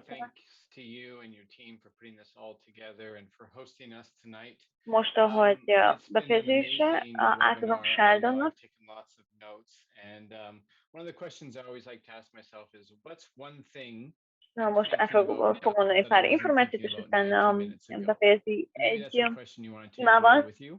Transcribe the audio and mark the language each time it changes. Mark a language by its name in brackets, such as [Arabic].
[English] Thanks to you and your team for putting this all together and for hosting us tonight. [Hungarian] Most, ahogy befejezésre átadom Sheldonnak. [English] Lots of notes, and one of the questions I always like to ask myself is, what's one thing? [Hungarian] Na, most el fog mondani pár információt, és aztán befejezi egy témával.